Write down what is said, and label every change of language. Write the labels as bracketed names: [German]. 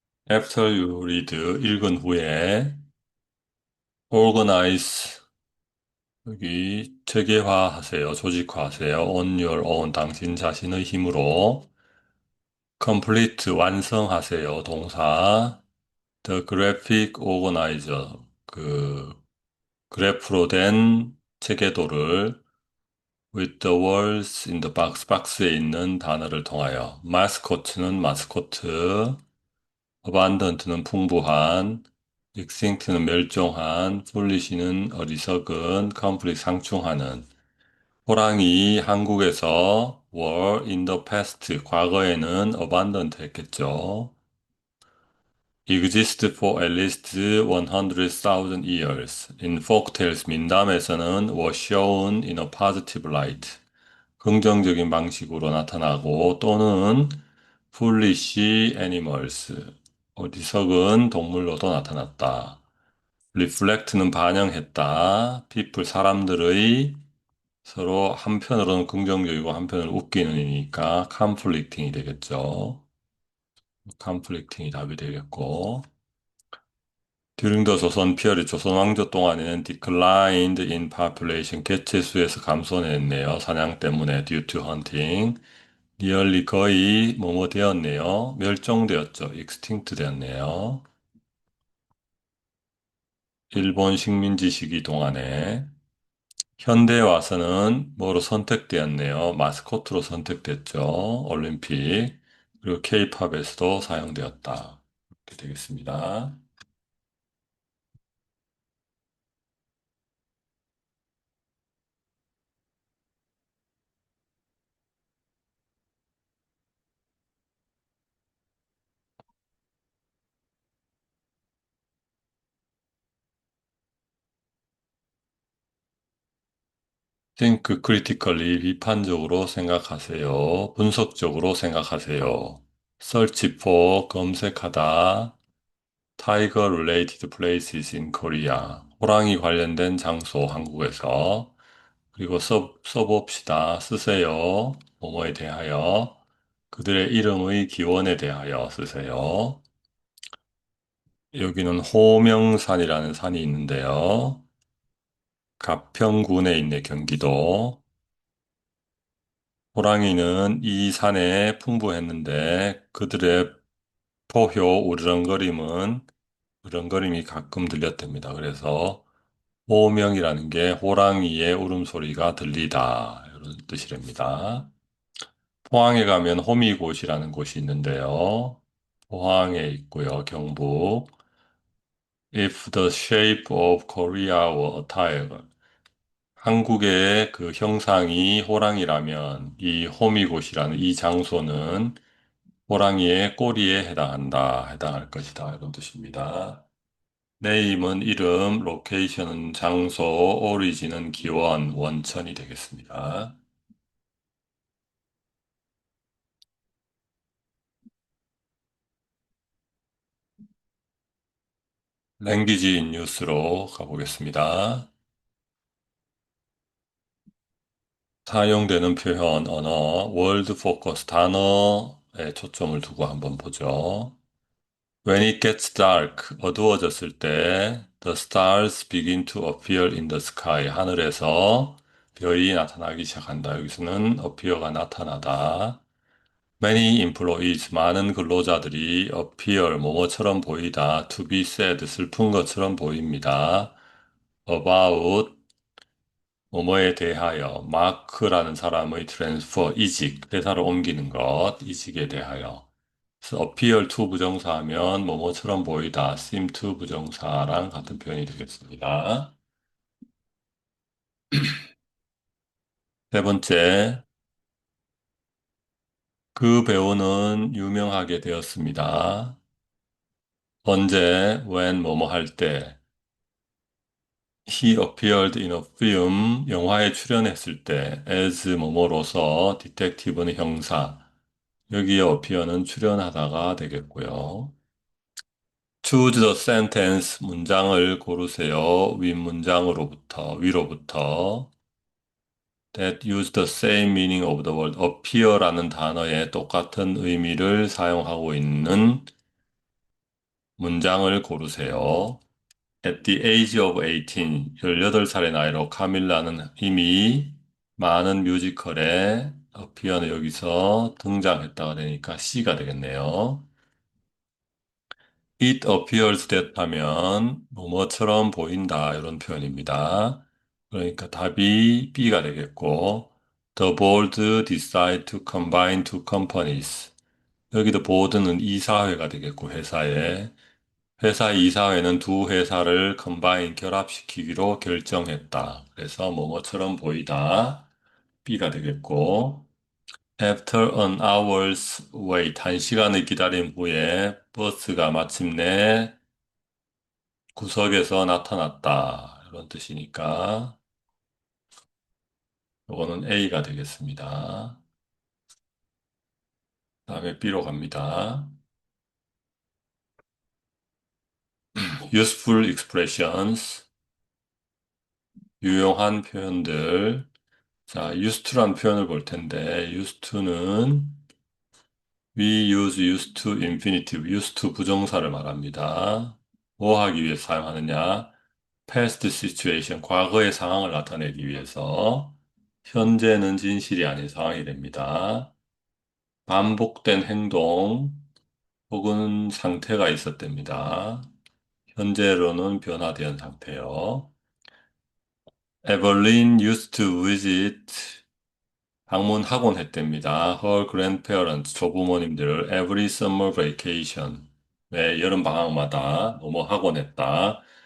[English] After you read, [Korean] 읽은 후에 organize, 여기 체계화하세요. 조직화하세요. [English] On your own, [Korean] 당신 자신의 힘으로. complete, 완성하세요. 동사. [English] The graphic organizer, 그 그래프로 된 체계도를 with the words in the box, [Korean] 박스에 있는 단어를 통하여. 마스코트는 마스코트, abundant는 풍부한, extinct는 멸종한, foolish는 어리석은, complete 상충하는. 호랑이 한국에서 [English] were in the past, [Korean] 과거에는 abundant 했겠죠. [English] exist for at least 100,000 years. In folktales, [Korean] 민담에서는 [English] was shown in a positive light. [Korean] 긍정적인 방식으로 나타나고 또는 [English] foolish animals. [Korean] 어리석은 동물로도 나타났다. reflect는 반영했다. people, 사람들의 서로 한편으로는 긍정적이고 한편으로는 웃기는 이니까 conflicting이 되겠죠. conflicting이 답이 되겠고. During the 조선 피어리 조선 왕조 동안에는 [English] declined in population [Korean] 개체수에서 감소했네요. 사냥 때문에 [English] due to hunting. [Korean] nearly 거의 뭐뭐 되었네요. 멸종되었죠. extinct 되었네요. 일본 식민지 시기 동안에 현대에 와서는 뭐로 선택되었네요. 마스코트로 선택됐죠. 올림픽. 그리고 K-팝에서도 사용되었다. 이렇게 되겠습니다. [English] think critically, [Korean] 비판적으로 생각하세요. 분석적으로 생각하세요. [English] search for, [Korean] 검색하다. [English] tiger related places in Korea. [Korean] 호랑이 관련된 장소, 한국에서. 그리고 써봅시다. 쓰세요. 뭐뭐에 대하여. 그들의 이름의 기원에 대하여 쓰세요. 여기는 호명산이라는 산이 있는데요. 가평군에 있는 경기도. 호랑이는 이 산에 풍부했는데 그들의 포효 으르렁거림이 가끔 들렸답니다. 그래서 호명이라는 게 호랑이의 울음소리가 들리다 이런 뜻이랍니다. 포항에 가면 호미곶이라는 곳이 있는데요. 포항에 있고요. 경북. [English] If the shape of Korea were a tiger. [Korean] 한국의 그 형상이 호랑이라면 이 호미곶이라는 이 장소는 호랑이의 꼬리에 해당할 것이다. 이런 뜻입니다. 네임은 이름, 로케이션은 장소, 오리진은 기원, 원천이 되겠습니다. 랭귀지 뉴스로 가보겠습니다. 사용되는 표현, 언어, 월드 포커스, 단어에 초점을 두고 한번 보죠. [English] When it gets dark, [Korean] 어두워졌을 때, [English] the stars begin to appear in the sky. [Korean] 하늘에서 별이 나타나기 시작한다. 여기서는 appear가 나타나다. [English] Many employees, [Korean] 많은 근로자들이 appear, 뭐뭐처럼 보이다. [English] To be sad, [Korean] 슬픈 것처럼 보입니다. About, 뭐뭐에 대하여. 마크라는 사람의 transfer, 이직, 회사를 옮기는 것, 이직에 대하여. 그래서 appear to 부정사하면 뭐뭐처럼 보이다. seem to 부정사랑 같은 표현이 되겠습니다. 세 번째, 그 배우는 유명하게 되었습니다. 언제, when, 뭐뭐 할 때. [English] He appeared in a film, [Korean] 영화에 출연했을 때, [English] as [Korean] 뭐뭐로서, [English] detective는 형사. [Korean] 여기에 appear는 출연하다가 되겠고요. [English] Choose the sentence, [Korean] 문장을 고르세요. 윗 문장으로부터, 위로부터. [English] That use the same meaning of the word appear라는 [Korean] 단어에 똑같은 의미를 사용하고 있는 문장을 고르세요. [English] At the age of 18, [Korean] 18살의 나이로 카밀라는 이미 많은 뮤지컬에 appear는 여기서 등장했다가 되니까 C가 되겠네요. [English] It appears that [Korean] 하면 뭐뭐처럼 보인다 이런 표현입니다. 그러니까 답이 B가 되겠고 [English] The board decide to combine two companies. [Korean] 여기도 board는 이사회가 되겠고 회사 이사회는 두 회사를 combine 결합시키기로 결정했다. 그래서 뭐뭐처럼 보이다. B가 되겠고 [English] After an hour's wait, [Korean] 한 시간의 기다림 후에 버스가 마침내 구석에서 나타났다. 이런 뜻이니까 이거는 A가 되겠습니다. 다음에 B로 갑니다. [English] Useful expressions, [Korean] 유용한 표현들. 자, used to란 표현을 볼 텐데 used to는 [English] we use used to infinitive, [Korean] used to 부정사를 말합니다. 뭐 하기 위해 사용하느냐? [English] past situation, [Korean] 과거의 상황을 나타내기 위해서 현재는 진실이 아닌 상황이 됩니다. 반복된 행동 혹은 상태가 있었답니다. 현재로는 변화된 상태요. [English] Evelyn used to visit, [Korean] 방문하곤 했답니다. [English] Her grandparents, [Korean] 조부모님들을 [English] every summer vacation, [Korean] 매 여름 방학마다 뭐뭐 하곤 했다.